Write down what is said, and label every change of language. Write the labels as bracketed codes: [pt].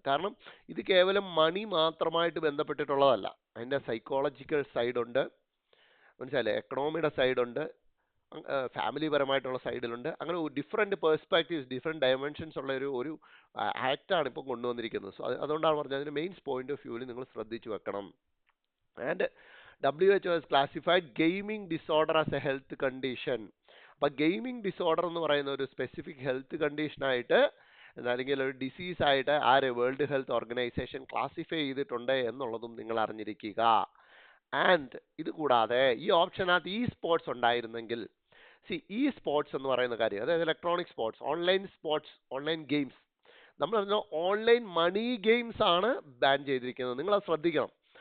[ml] കാരണം ഇത് കേവലം മണി മാത്രമായിട്ട് ബന്ധപ്പെട്ടിട്ടുള്ളതല്ല, അതിൻ്റെ സൈക്കോളജിക്കൽ സൈഡുണ്ട്, മനസ്സിലായില്ലേ? എക്കണോമിയുടെ സൈഡുണ്ട്, ഫാമിലി പരമായിട്ടുള്ള സൈഡിലുണ്ട്. അങ്ങനെ ഡിഫറെൻറ്റ് പേഴ്സ്പെക്റ്റീവ്സ്, ഡിഫറെൻറ്റ് ഡയമെൻഷൻസ് ഉള്ള ഒരു ആക്റ്റാണ് ഇപ്പം കൊണ്ടുവന്നിരിക്കുന്നത്. സോ അതുകൊണ്ടാണ് പറഞ്ഞത് അതിൻ്റെ മെയിൻസ് പോയിന്റ് ഓഫ് വ്യൂവിൽ നിങ്ങൾ ശ്രദ്ധിച്ചു വെക്കണം. [en] And WHO has classified gaming disorder as a health condition. [ml] അപ്പൊ ഗെയിമിംഗ് ഡിസോർഡർ എന്ന് പറയുന്ന ഒരു സ്പെസിഫിക് ഹെൽത്ത് കണ്ടീഷനായിട്ട് അല്ലെങ്കിൽ ഒരു ഡിസീസ് ആയിട്ട് വേൾഡ് ഹെൽത്ത് ഓർഗനൈസേഷൻ ക്ലാസിഫൈ ചെയ്തിട്ടുണ്ട് എന്നുള്ളതും നിങ്ങൾ അറിഞ്ഞിരിക്കുക. ആൻഡ് ഇത് കൂടാതെ ഈ ഓപ്ഷനകത്ത് സ്പോർട്സ് ഉണ്ടായിരുന്നെങ്കിൽ, സ്പോർട്സ് എന്ന് പറയുന്ന കാര്യം, അതായത് ഇലക്ട്രോണിക് സ്പോർട്സ്, ഓൺലൈൻ ഗെയിംസ്, നമ്മൾ ഓൺലൈൻ മണി ഗെയിംസ് ആണ് ബാൻ ചെയ്തിരിക്കുന്നത്. നിങ്ങൾ അത് ശ്രദ്ധിക്കണം.